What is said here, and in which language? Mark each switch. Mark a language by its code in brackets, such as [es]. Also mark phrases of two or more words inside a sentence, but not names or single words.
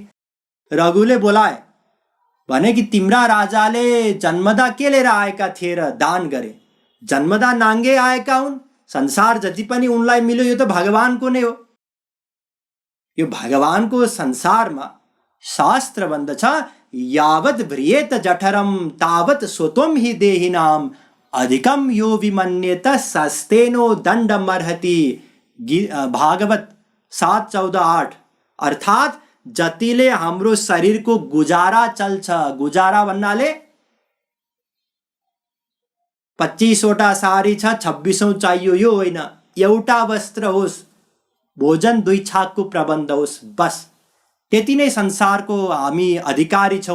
[ne] रघुले बोलाए, भने कि तिम्रा राजाले जन्मदा के लिएर आएका थिए र दान गरे? जन्मदा नाङ्गे आएका हुन्। संसार जति पनि उनलाई मिल्यो यो त भगवानको नै हो। यो भगवानको संसारमा शास्त्र भन्दछ, [sa] यावत् भ्रियेत जठरम तावत् स्वत्वं हि देहिनाम अधिकम यो विमन्येत सस्तेनो दण्डमर्हति। भागवत 7:14-8। [ne] अर्थात जतिले हाम्रो शरीरको गुजारा चल्छ, गुजारा भन्नाले 25वटा सारी छ, 26औं चाहियो, यो होइन। एउटा वस्त्र होस्, भोजन 2 छाकको प्रबन्ध होस्, बस त्यति नै संसारको हामी अधिकारी छौँ।